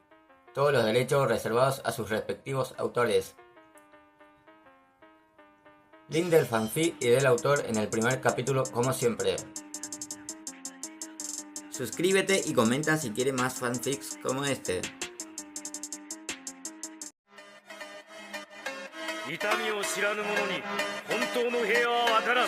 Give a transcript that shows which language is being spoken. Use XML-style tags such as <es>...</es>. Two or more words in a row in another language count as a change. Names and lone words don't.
<es>Todos los derechos reservados a sus respectivos autores. Link del fanfic y del autor en el primer capítulo como siempre. Suscríbete y comenta si quieres más fanfics como este.</es> <ja>痛みを知らぬ者に本当の平和は分からん。</ja>